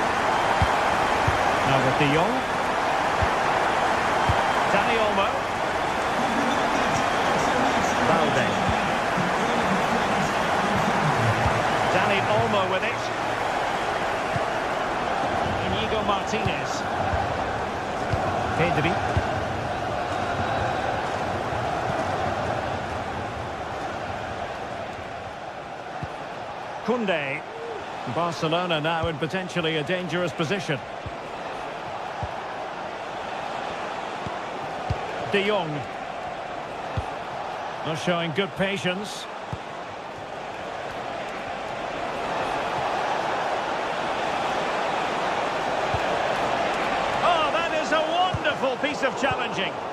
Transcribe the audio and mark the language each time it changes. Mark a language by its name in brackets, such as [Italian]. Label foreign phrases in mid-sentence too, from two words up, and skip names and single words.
[English] Now with De Jong. Dani Olmo. Balde. Dani Olmo with it. Inigo Martinez. Pedri. Koundé. Barcelona now in potentially a dangerous position. De Jong. Not showing good patience. Oh, that is a wonderful piece of challenging.